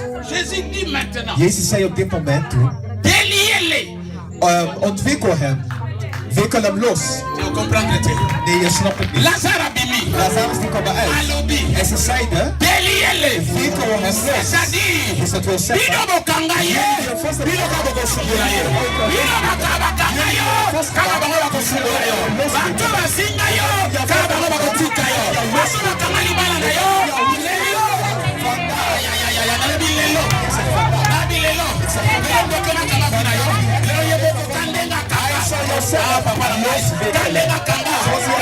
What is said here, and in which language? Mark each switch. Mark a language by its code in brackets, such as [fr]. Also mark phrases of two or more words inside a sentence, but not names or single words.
[fr] Jésus dit maintenant, [nl] Jezus zei op dit moment toen, [fr] déliez-les. [nl] ontwikkel hem. Wikkel hem los. [fr] Tu comprends het? [nl] Nee, je snapt het niet. [ln] Lazare abimi. [nl] Lazarus die kwam eruit. [ln] Alobi. [nl] En ze zeiden, [fr] Déliez-les. [nl] wikkel hem los. [fr] C'est-à-dire, [nl] Dus dat wil zeggen, [ln] bino bokanga ye, bino bakokosungula ye, bino bakabakanga yo, kaka bango bakosungula yo, bato basinga yo, kaka bango bakotika yo, baso bakanga libala na yo, lelo, nalobi lelo, nabi lelo, ndokenaka mafi na yo, lelo ye boko kandenga kaka, papa na moi, kandenga kanga,